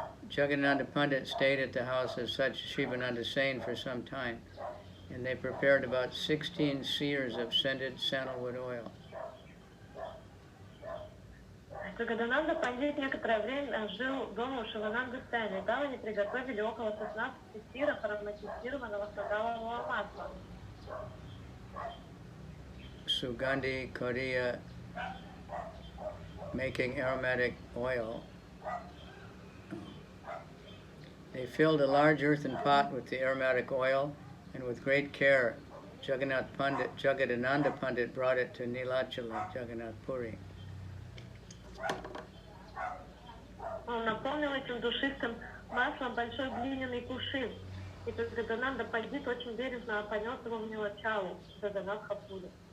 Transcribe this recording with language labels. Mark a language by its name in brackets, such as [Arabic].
[English] Jagadananda Pandit stayed at the house of such Shivananda Sen for some time, and they prepared about 16 seers of scented sandalwood oil. [Russian] Джагадананда Пандит некоторое время жил дома у Шивананды Сена, и там они приготовили около 16 сиров ароматизированного сандалового масла. [English] Sugandhi Korea making aromatic oil. They filled a large earthen pot with the aromatic oil, and with great care, Jagadananda Pandit brought it to Nilachala, Jagannath Puri. [Russian] Он наполнил этим душистым маслом большой глиняный кувшин, и Джагадананда Пандит очень бережно понес его в Нилачалу, Джаганнатха Пури.